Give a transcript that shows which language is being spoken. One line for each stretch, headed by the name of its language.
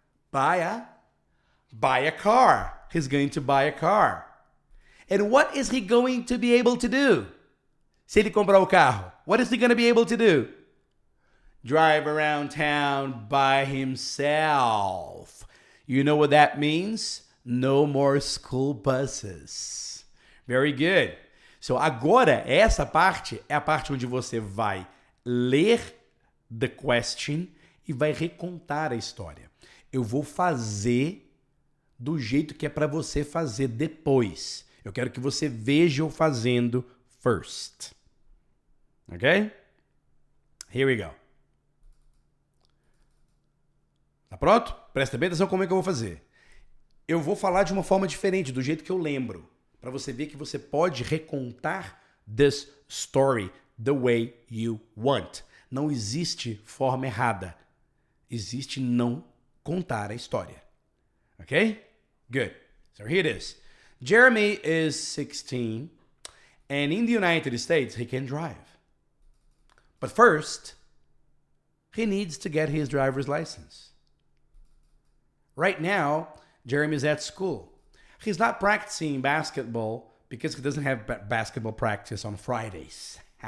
English: Buy a car. He's going to buy a car. And what is he going to be able to do?
Portuguese: Se ele comprar o carro,
English: what is he going to be able to do? Drive around town by himself. You know what that means? No more school buses. Very good.
Portuguese: So agora, essa parte é a parte onde você vai ler the question e vai recontar a história. Eu vou fazer do jeito que é para você fazer depois. Eu quero que você veja eu fazendo first. Ok?
English: Here we go.
Portuguese: Tá pronto? Presta bem atenção como é que eu vou fazer. Eu vou falar de uma forma diferente, do jeito que eu lembro, para você ver que você pode recontar
English: this story the way you want.
Portuguese: Não existe forma errada. Existe não contar a história.
English: Ok? Good. So here it is. Jeremy is 16, and in the United States, he can drive. But first, he needs to get his driver's license. Right now, Jeremy's at school. He's not practicing basketball because he doesn't have basketball practice on Fridays.